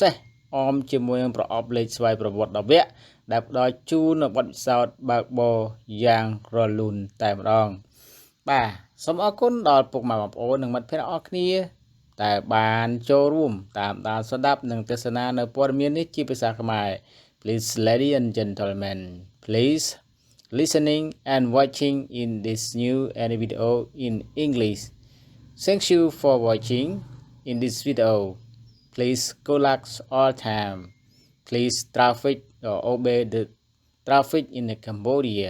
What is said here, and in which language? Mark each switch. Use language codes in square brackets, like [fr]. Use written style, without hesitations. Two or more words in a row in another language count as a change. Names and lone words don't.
[km] សេសអមជាមួយនឹងប្រអប់លេខស្វ័យប្រវត្តិ10វគ្គដែលផ្ដល់ជូននូវបទពិសោធន៍បើកបរយ៉ាងរលូនតែម្ដងបាទសូមអរគុណដល់ពុកម៉ែបងប្អូននិងមិត្តភ័ក្តិអរគ្នាដែលបានចូលរួមតាមដានស្ដាប់និងទស្សនានៅព័ត៌មាននេះជាភាសាខ្មែរ [en] Please ladies and gentlemen please listening and watching in this new video in English. Thank you for watching in this video. Please good luck all time. Please traffic or obey the traffic in the Cambodia.